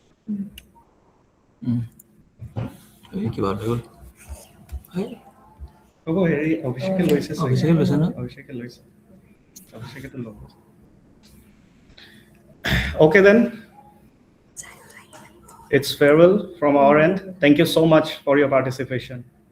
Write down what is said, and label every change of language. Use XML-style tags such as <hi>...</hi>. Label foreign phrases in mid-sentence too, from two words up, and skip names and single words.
<as>কিবা হৈ গ'ল হ'ব হেৰি অভিষেকে লৈছে চাগে। অভিষেকে লৈছে ন? অভিষেকে লৈছে। অভিষেকেতো ল'ব।</as> <en>Okay then. It's farewell from our end. Thank you so much for your participation.</en>